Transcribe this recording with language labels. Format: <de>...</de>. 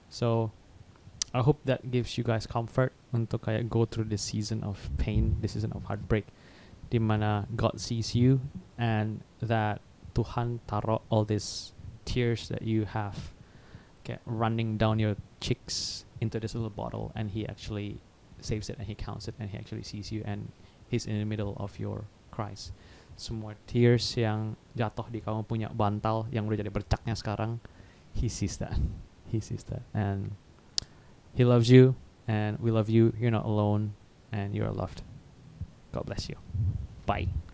<en>So I hope that gives you guys comfort</en> <id>untuk kayak</id> <en>go through this season of pain, this season of heartbreak,</en> <id>di mana</id> <en>God sees you and that</en> <id>Tuhan taruh</id> <en>all these tears that you have kayak running down your cheeks into this little bottle, and he actually saves it and he counts it and he actually sees you and he's in the middle of your cries.</en> <id>Semua tears yang jatuh di kamu punya bantal yang udah jadi bercaknya sekarang,</id> <en>he sees that. He sees that. And he loves you and we love you. You're not alone and you're loved. God bless you. Bye.</en>